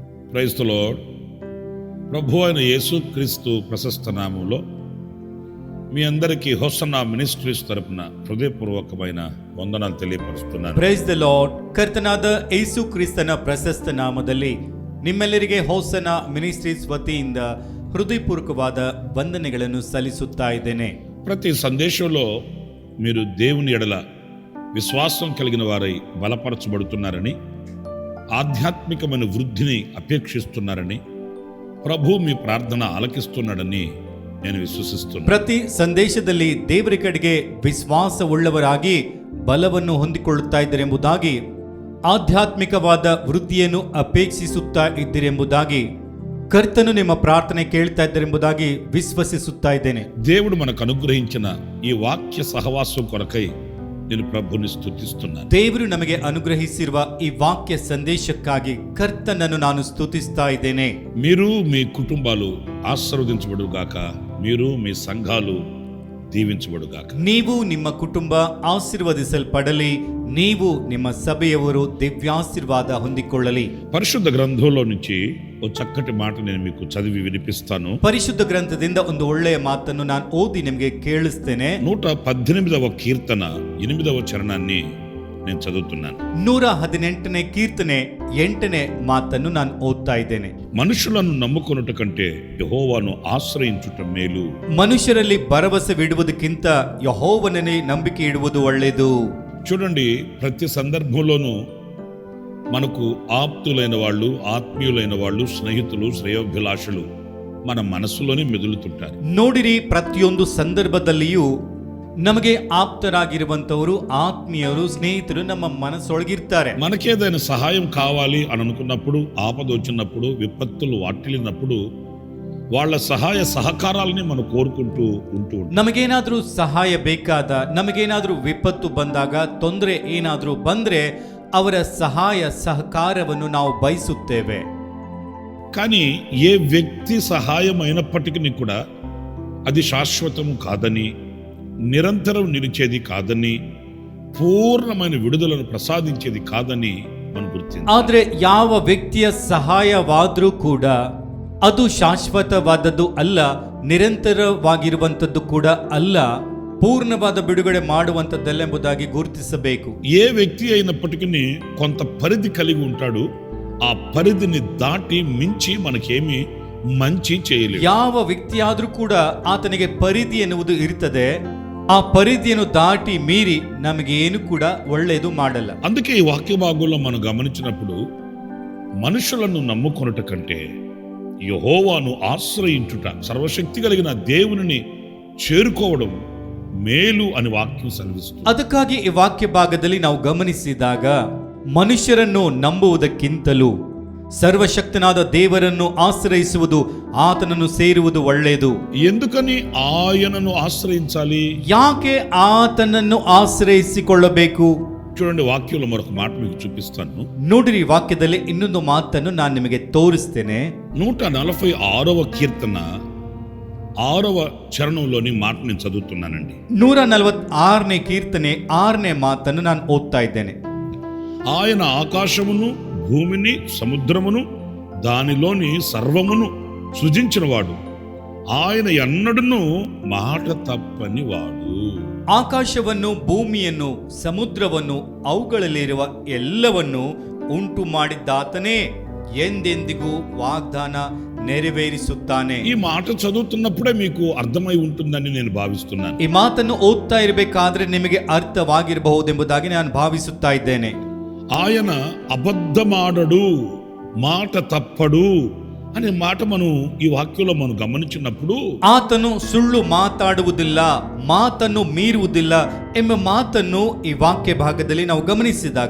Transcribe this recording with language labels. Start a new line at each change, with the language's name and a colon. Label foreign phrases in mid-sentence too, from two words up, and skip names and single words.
English: Praise the Lord.
Telugu: ప్రభు అయిన యేసుక్రీస్తు ప్రశస్త నామములో మీ అందరికీ హోసన్నా మినిస్ట్రీస్ తరపున హృదయపూర్వకమైన వందనాలు ತಿಳಿಯಪಡಿಸುತ್ತೇನೆ.
English: Praise the Lord.
Kannada: ಕರ್ತನಾದ ಯೇಸು ಕ್ರಿಸ್ತನ ಪ್ರಶಸ್ತ ನಾಮದಲ್ಲಿ ನಿಮ್ಮೆಲ್ಲರಿಗೆ ಹೋಸನ್ನ ಮಿನಿಸ್ಟ್ರೀಸ್ ವತಿಯಿಂದ ಹೃದಯಪೂರ್ವಕವಾದ ವಂದನೆಗಳನ್ನು ಸಲ್ಲಿಸುತ್ತಾ ಇದ್ದೇನೆ.
Telugu: ప్రతి సందేశంలో మీరు దేవుని ఎడల విశ్వాసం కలిగిన వారై బలపరచబడుతున్నారని, ఆధ్యాత్మికమైన వృద్ధిని అపేక్షిస్తున్నారని, ప్రభు మీ ప్రార్థన ఆలకిస్తున్నాడని నేను విశ్వసిస్తున్నాను.
Kannada: ಪ್ರತಿ ಸಂದೇಶದಲ್ಲಿ ದೇವರ ಕಡೆಗೆ ವಿಶ್ವಾಸವುಳ್ಳವರಾಗಿ ಬಲವನ್ನು ಹೊಂದಿಕೊಳ್ಳುತ್ತಾ ಇದ್ದರೆಂಬುದಾಗಿ, ಆಧ್ಯಾತ್ಮಿಕವಾದ ವೃದ್ಧಿಯನ್ನು ಅಪೇಕ್ಷಿಸುತ್ತಾ ಇದ್ದರೆಂಬುದಾಗಿ, ಕರ್ತನು ನಿಮ್ಮ ಪ್ರಾರ್ಥನೆ ಕೇಳ್ತಾ ಇದ್ದರೆಂಬುದಾಗಿ ವಿಶ್ವಸಿಸುತ್ತಾ ಇದ್ದೇನೆ.
Telugu: దేవుడు మనకు అనుగ్రహించిన ఈ వాక్య సహవాసం కొరకై నేను ప్రభుని స్తుతిస్తున్నాను.
Kannada: ದೇವರು ನಮಗೆ ಅನುಗ್ರಹಿಸಿರುವ ಈ ವಾಕ್ಯ ಸಂದೇಶಕ್ಕಾಗಿ ಕರ್ತನನ್ನು ನಾನು ಸ್ತುತಿಸ್ತಾ ಇದ್ದೇನೆ.
Telugu: మీరు మీ కుటుంబాలు ఆశీర్వదించబడుగాక, మీరు మీ సంఘాలు దీవించబడుగాక.
Kannada: ನೀವು ನಿಮ್ಮ ಕುಟುಂಬ ಆಶೀರ್ವದಿಸಲ್ಪಡಲಿ, ನೀವು ನಿಮ್ಮ ಸಭೆಯವರು ದಿವ್ಯಾಶೀರ್ವಾದ ಹೊಂದಿಕೊಳ್ಳಲಿ.
Telugu: పరిశుద్ధ గ్రంథంలో నుంచి ఓ చక్కటి మాట నేను మీకు చదివి వినిపిస్తాను.
Kannada: ಪರಿಶುದ್ಧ ಗ್ರಂಥದಿಂದ ಒಂದು ಒಳ್ಳೆಯ ಮಾತನ್ನು ನಾನು ಓದಿ ನಿಮಗೆ ಕೇಳಿಸ್ತೇನೆ.
Telugu: 118వ కీర్తన 8వ చరణాన్ని నేను చదువుతున్నాను.
Kannada: 118ನೇ ಕೀರ್ತನೆ 8ನೇ ಮಾತನ್ನು ನಾನು ಓದ್ತಾ ಇದ್ದೇನೆ.
Telugu: మనుషులను నమ్ముకొనుట కంటే యెహోవాను ఆశ్రయించుట మేలు.
Kannada: ಮನುಷ್ಯರಲ್ಲಿ ಭರವಸವಿಡುವುದಕ್ಕಿಂತ ಯೆಹೋವನನ್ನೇ ನಂಬಿಕೆ ಇಡುವುದು ಒಳ್ಳೆಯದು.
Telugu: చూడండి, ప్రతి సందర్భంలోనూ మనకు ఆప్తులైన వాళ్ళు, ఆత్మీయులైన వాళ్ళు, స్నేహితులు, శ్రేయోభిలాషులు మన మనసులోనే మెదులుతుంటారు.
Kannada: ನೋಡಿರಿ, ಪ್ರತಿಯೊಂದು ಸಂದರ್ಭದಲ್ಲಿಯೂ ನಮಗೆ ಆಪ್ತರಾಗಿರುವಂತವರು, ಆತ್ಮೀಯರು, ಸ್ನೇಹಿತರು ನಮ್ಮ ಮನಸ್ಸೊಳಗಿರ್ತಾರೆ.
Telugu: మనకేదైనా సహాయం కావాలి అని అనుకున్నప్పుడు, ఆపద వచ్చినప్పుడు, విపత్తులు వాటిల్లినప్పుడు వాళ్ళ సహాయ సహకారాలని మనం కోరుకుంటూ ఉంటూ ఉంటాం.
Kannada: ನಮಗೇನಾದ್ರೂ ಸಹಾಯ ಬೇಕಾದ, ನಮಗೇನಾದ್ರೂ ವಿಪತ್ತು ಬಂದಾಗ, ತೊಂದರೆ ಏನಾದ್ರೂ ಬಂದ್ರೆ ಅವರ ಸಹಾಯ ಸಹಕಾರವನ್ನು ನಾವು ಬಯಸುತ್ತೇವೆ.
Telugu: కానీ ఏ వ్యక్తి సహాయం అయినప్పటికీ కూడా అది శాశ్వతం కాదని, నిరంతరం నిలిచేది కాదని, పూర్ణమైన విడుదలను ప్రసాదించేది కాదని మనం గుర్తించాలి.
Kannada: ಆದ್ರೆ ಯಾವ ವ್ಯಕ್ತಿಯ ಸಹಾಯವಾದ್ರೂ ಕೂಡ ಅದು ಶಾಶ್ವತವಾದದ್ದು ಅಲ್ಲ, ನಿರಂತರವಾಗಿರುವಂಥದ್ದು ಕೂಡ ಅಲ್ಲ, ಪೂರ್ಣವಾದ ಬಿಡುಗಡೆ ಮಾಡುವಂಥದ್ದೆಂಬುದಾಗಿ ಗುರುತಿಸಬೇಕು.
Telugu: ఏ వ్యక్తి అయినప్పటికీ కొంత పరిధి కలిగి ఉంటాడు. ఆ పరిధిని దాటి మించి మనకేమి మంచి చేయలేడు.
Kannada: ಯಾವ ವ್ಯಕ್ತಿಯಾದ್ರೂ ಕೂಡ ಆತನಿಗೆ ಪರಿಧಿ ಎನ್ನುವುದು ಇರ್ತದೆ. ಆ ಪರಿಧಿಯನ್ನು ದಾಟಿ ಮೀರಿ ನಮಗೆ ಏನು ಕೂಡ ಒಳ್ಳೆಯದು ಮಾಡಲ್ಲ.
Telugu: అందుకే ఈ వాక్య భాగంలో మనం గమనించినప్పుడు, మనుషులను నమ్ముకొనుట కంటే యెహోవాను ఆశ్రయించుట, సర్వశక్తి కలిగిన దేవునిని చేరుకోవడం మేలు అని వాక్యం సెలవిస్తుంది.
Kannada: ಅದಕ್ಕಾಗಿ ಈ ವಾಕ್ಯ ಭಾಗದಲ್ಲಿ ನಾವು ಗಮನಿಸಿದಾಗ, ಮನುಷ್ಯರನ್ನು ನಂಬುವುದಕ್ಕಿಂತಲೂ ಸರ್ವಶಕ್ತನಾದ ದೇವರನ್ನು ಆಶ್ರಯಿಸುವುದು, ಆತನನ್ನು ಸೇರುವುದು ಒಳ್ಳೆಯದು.
Telugu: ఎందుకని ఆయనను ఆశ్రయించాలి?
Kannada: ಯಾಕೆ ಆತನನ್ನು ಆಶ್ರಯಿಸಿಕೊಳ್ಳಬೇಕು?
Telugu: చూడండి, వాక్యంలో మరొక మాట మీకు చూపిస్తాను.
Kannada: ನೋಡಿರಿ, ವಾಕ್ಯದಲ್ಲಿ ಇನ್ನೊಂದು ಮಾತನ್ನು ನಾನು ನಿಮಗೆ ತೋರಿಸ್ತೇನೆ.
Telugu: 146వ కీర్తన 6వ చరణంలోని మాట నేను చదువుతున్నానండి.
Kannada: 146ನೇ ಕೀರ್ತನೆ 6ನೇ ಮಾತನ್ನು ನಾನು ಓದ್ತಾ ಇದ್ದೇನೆ.
Telugu: ఆయన ఆకాశమును, భూమిని, సముద్రమును, దానిలోని సర్వమును సృజించినవాడు, ఆయన ఎన్నడూను మాట తప్పని వాడు.
Kannada: ಆಕಾಶವನ್ನು, ಭೂಮಿಯನ್ನು, ಸಮುದ್ರವನ್ನು, ಅವುಗಳಲ್ಲಿರುವ ಎಲ್ಲವನ್ನು ಉಂಟು ಮಾಡಿದ್ದಾತನೇ ಎಂದೆಂದಿಗೂ ವಾಗ್ದಾನ ನೆರವೇರಿಸುತ್ತಾನೆ.
Telugu: ఈ మాట చదువుతున్నప్పుడే మీకు అర్థమై ఉంటుందని నేను భావిస్తున్నాను.
Kannada: ಈ ಮಾತನ್ನು ಓದ್ತಾ ಇರಬೇಕಾದ್ರೆ ನಿಮಗೆ ಅರ್ಥವಾಗಿರಬಹುದೆಂಬುದಾಗಿ ನಾನು ಭಾವಿಸುತ್ತಾ ಇದ್ದೇನೆ.
Telugu: ఆయన అబద్ధమాడడు, మాట తప్పడు అనే మాట మనం ఈ వాక్యంలో మనం గమనించినప్పుడు,
Kannada: ಆತನು ಸುಳ್ಳು ಮಾತಾಡುವುದಿಲ್ಲ, ಮಾತನ್ನು ಮೀರುವುದಿಲ್ಲ ಎಂಬ ಮಾತನ್ನು ಈ ವಾಕ್ಯ ಭಾಗದಲ್ಲಿ ನಾವು ಗಮನಿಸಿದಾಗ,